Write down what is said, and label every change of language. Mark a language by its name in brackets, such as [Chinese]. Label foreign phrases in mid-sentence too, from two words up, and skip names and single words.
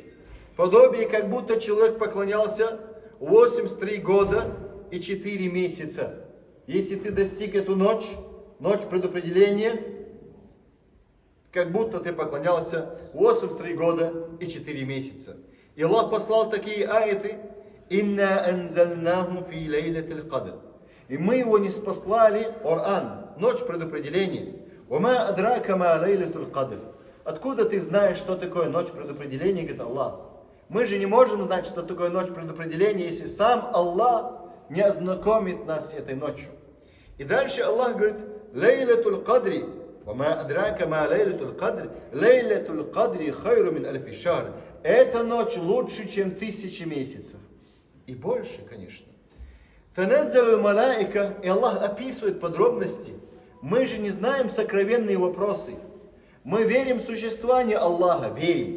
[Russian] Подобие, как будто человек поклонялся 83 года и 4 месяца. Если ты достиг эту ночь, ночь предопределения, как будто ты поклонялся 83 года и 4 месяца. И Аллах послал такие аяты, [Arabic] «إنا أنزلناه في ليلة القدر». [Russian] И мы его не спаслали, Коран, ночь предопределения. [Arabic] «وما أدراك ما ليلة القدر». [Russian] Откуда ты знаешь, что такое ночь предопределения, говорит Аллах. Мы же не можем знать, что такое ночь предопределения, если сам Аллах не ознакомит нас с этой ночью. И дальше Аллах говорит, [Arabic] «ليلة القدر». «وما أدراك ما ليلة القدر». «ليلة القدر خير من ألف شهر». [Russian] Эта ночь лучше, чем 1000 месяцев. И больше, конечно. [Arabic] «تنزل الملائكة». [Russian] И Аллах описывает подробности. Мы же не знаем сокровенные вопросы. Мы верим в существование Аллаха, верим.